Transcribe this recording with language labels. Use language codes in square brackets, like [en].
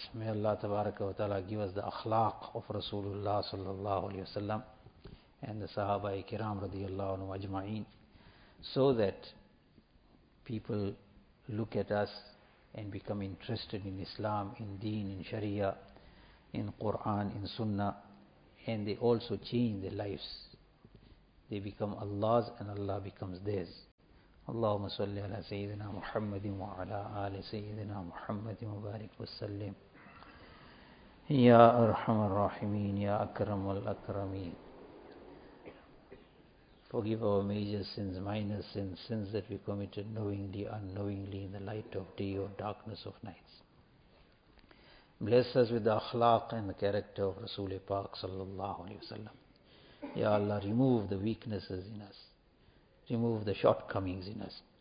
[en] May Allah tabaraka wa ta'ala give us the akhlaq of Rasulullah sallallahu alayhi wa sallam and the sahaba-i kiram radiyallahu anhu ajma'een, so that people look at us and become interested in Islam, in Deen, in Sharia, in Qur'an, in Sunnah, and they also change their lives. They become Allah's and Allah becomes theirs. [ar] اللهم صل على سيدنا محمد وعلى آل سيدنا محمد وبارك وسلم يا أرحم الراحمين يا أكرم الأكرمين. [en] Forgive our major sins, minor sins, sins that we committed knowingly, unknowingly, in the light of day or darkness of nights. Bless us with the akhlaq and the character of Rasul Pak sallallahu alayhi wa sallam. Ya Allah, remove the weaknesses in us. Remove the shortcomings in us.